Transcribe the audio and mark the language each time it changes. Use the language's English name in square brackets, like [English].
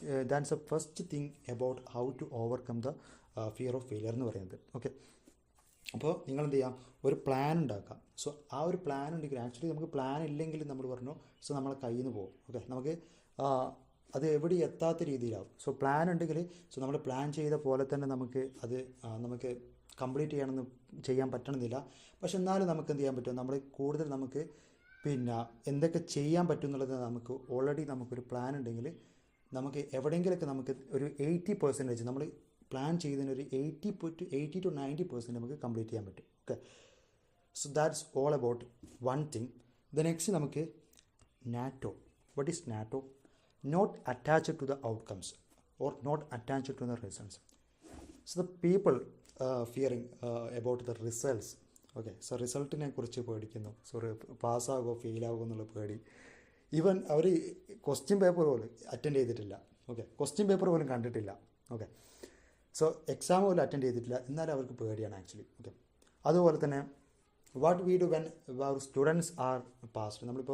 [English] That's the first thing about how to overcome the fear of failure [Malayalam] എന്ന് പറയുന്നത്. Okay, അപ്പോൾ നിങ്ങൾ എന്ത് ചെയ്യാം, ഒരു പ്ലാൻ ഉണ്ടാക്കുക. സോ ആ ഒരു പ്ലാൻ ഉണ്ടെങ്കിൽ ആക്ച്വലി നമുക്ക് പ്ലാൻ ഇല്ലെങ്കിൽ നമ്മൾ പറഞ്ഞു, സോ നമ്മളെ കയ്യിൽ നിന്ന് പോകും. ഓക്കെ, നമുക്ക് അത് എവിടെ എത്താത്ത രീതിയിലാവും. സോ പ്ലാൻ ഉണ്ടെങ്കിൽ, സോ നമ്മൾ പ്ലാൻ ചെയ്ത പോലെ തന്നെ നമുക്ക് കംപ്ലീറ്റ് ചെയ്യാൻ പറ്റണമെന്നില്ല. പക്ഷെ എന്നാലും നമുക്ക് എന്ത് ചെയ്യാൻ പറ്റും, നമ്മൾ കൂടുതൽ നമുക്ക് എന്തൊക്കെ ചെയ്യാൻ പറ്റും എന്നുള്ളത് നമുക്ക് ഓൾറെഡി നമുക്കൊരു പ്ലാൻ ഉണ്ടെങ്കിൽ നമുക്ക് എവിടെയെങ്കിലൊക്കെ നമുക്ക് ഒരു 80% നമ്മൾ പ്ലാൻ ചെയ്തതിന് ഒരു 80 to 90% നമുക്ക് കംപ്ലീറ്റ് ചെയ്യാൻ പറ്റും. [English] Okay, so that's all about one thing. Next നമുക്ക് NATO. What is NATO? Not attached to the outcomes or not attached to the results. So the people fearing about the results. [Malayalam] Okay, so റിസൾട്ടിനെ കുറിച്ച് പേടിക്കുന്നു. So പാസ്സാകുമോ ഫെയിലാകുമോ എന്നുള്ള പേടി. Even അവർ question paper പോലും attend ചെയ്തിട്ടില്ല. Okay, question paper പോലും കണ്ടിട്ടില്ല. Okay, so exam പോലും attend ചെയ്തിട്ടില്ല, എന്നാലും അവർക്ക് പേടിയാണ് ആക്ച്വലി. [English] okay, [Malayalam] അതുപോലെ തന്നെ [English] What we do when our students are passed.